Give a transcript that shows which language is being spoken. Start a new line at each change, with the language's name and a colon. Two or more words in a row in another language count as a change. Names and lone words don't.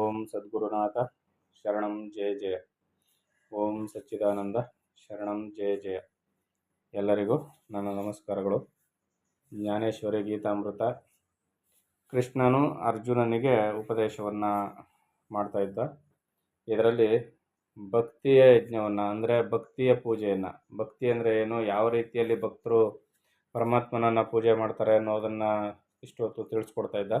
Sanskrit: ಸದ್ಗುರುನಾಥ ಶರಣಂ ಜಯ ಜಯ. ಓಂ ಸಚ್ಚಿದಾನಂದ ಶರಣಂ ಜಯ ಜಯ.
Kannada: ಎಲ್ಲರಿಗೂ ನನ್ನ ನಮಸ್ಕಾರಗಳು. ಜ್ಞಾನೇಶ್ವರಿ ಗೀತಾಮೃತ. ಕೃಷ್ಣನು ಅರ್ಜುನನಿಗೆ ಉಪದೇಶವನ್ನು ಮಾಡ್ತಾ ಇದ್ದ. ಇದರಲ್ಲಿ ಭಕ್ತಿಯ ಯಜ್ಞವನ್ನು ಅಂದರೆ ಭಕ್ತಿಯ ಪೂಜೆಯನ್ನು, ಭಕ್ತಿ ಅಂದರೆ ಏನು, ಯಾವ ರೀತಿಯಲ್ಲಿ ಭಕ್ತರು ಪರಮಾತ್ಮನನ್ನು ಪೂಜೆ ಮಾಡ್ತಾರೆ ಅನ್ನೋದನ್ನು ಇಷ್ಟೊತ್ತು ತಿಳಿಸ್ಕೊಡ್ತಾ ಇದ್ದ.